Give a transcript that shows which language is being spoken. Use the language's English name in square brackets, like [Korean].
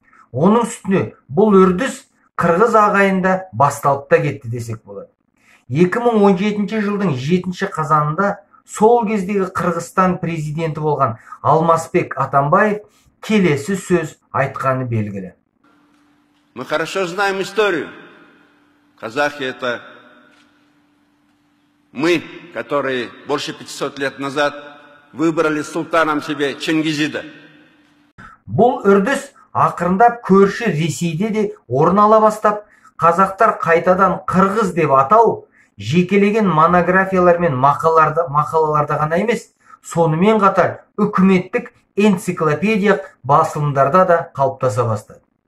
[Kazakh] Оның үстіне бұл үрдіс қырғыз ағайында басталып та кетті десек болады. 2017 жылдың 7 қазанында сол кездегі Қырғызстан президенті болған Алмазбек Атамбаев келесі сөз айтқаны белгілі. [Russian] Мы хорошо знаем историю. Казахи — это мы, которые больше 500 лет назад выбрали султаном себе Чингизида. [Kazakh] Бұл үрдіс ақырындап көрші Ресейде де орын ала бастап, қазақтар қайтадан қырғыз деп атау жекелеген монографиялар мен мақалаларда ғана емес, сонымен қатар үкіметтік энциклопедия басылымдарда да қалыптаса бастады.